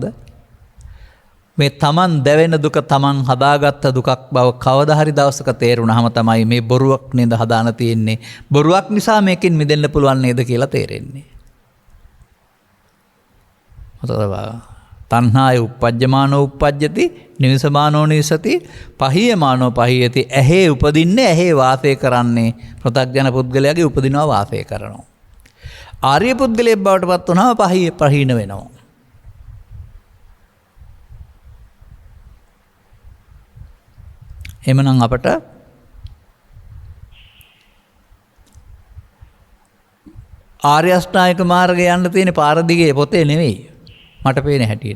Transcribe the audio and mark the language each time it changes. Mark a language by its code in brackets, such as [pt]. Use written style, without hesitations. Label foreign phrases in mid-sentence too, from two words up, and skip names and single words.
[si] මේ තමන් දැවෙන දුක තමන් හදාගත්ත දුකක් බව කවදා හරි දවසක තේරුණාම තමයි මේ බොරුවක් නේද හදාන තියෙන්නේ. බොරුවක් නිසා මේකෙන් මිදෙන්න පුළුවන් නේද කියලා තේරෙන්නේ. [pi] තණ්හාය uppajjamaano uppajjati නිවසමානෝ නිවසති පහියමානෝ පහියති. [si] ඇහි උපදින්නේ ඇහි වාසය කරන්නේ පෘථග්ජන පුද්ගලයාගේ උපදිනවා වාසය කරනවා. ආර්ය පුද්ගලයෙක් බවට පත් වුණාම පහීන වෙනවා. එමනම් අපට ආර්ය අෂ්ටාංගික මාර්ගය යන්න තියෙන පාර දිගේ පොතේ නෙවෙයි මට පේන හැටියට.